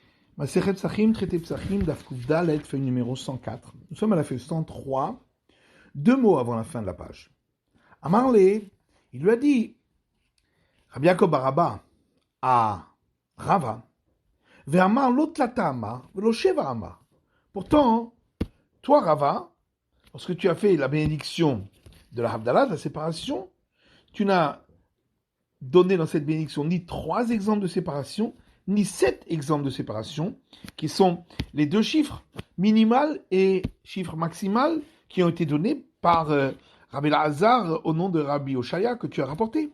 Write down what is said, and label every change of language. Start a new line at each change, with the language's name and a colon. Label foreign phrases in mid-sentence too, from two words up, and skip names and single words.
French: Masechet Psachim, traité Psachim,
Hebrew: דף קוף דלת,
French: feuille numéro 104. Nous sommes à la feuille 103, 2 mots avant la fin de la page.
Aramaic: Amarle,
French: il lui a dit,
Aramaic: Rabbi Yaakov Baraba à Rava, והאמר לא תלתא אמר ולא שבעה אמר.
French: Pourtant, toi Rava, lorsque tu as fait la bénédiction de la Havdalah, de la séparation, tu n'as donné dans cette bénédiction ni 3 exemples de séparation, ni 7 exemples de séparation, qui sont les 2 chiffres minimal et chiffre maximal qui ont été donnés par Rabbi Lazar au nom de Rabbi Oshaya que tu as rapporté.